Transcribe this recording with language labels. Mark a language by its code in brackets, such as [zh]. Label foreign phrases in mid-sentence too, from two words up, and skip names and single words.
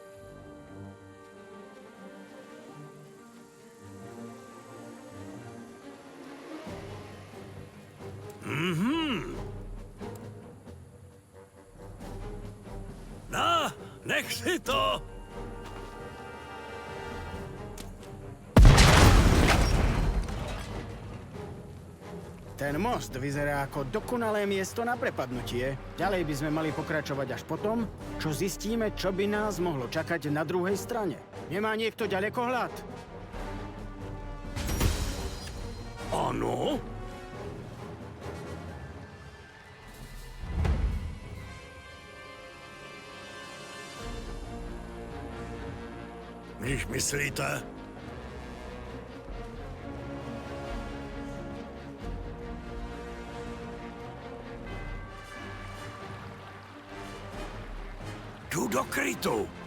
[sk] Nech si to! Ten most vyzerá ako dokonalé miesto na prepadnutie. Ďalej by sme mali pokračovať až potom, čo zistíme, čo by nás mohlo čakať na druhej strane. Nemá niekto ďalekohľad? [cs] Ano? Když myslíte? Jdu do krytu.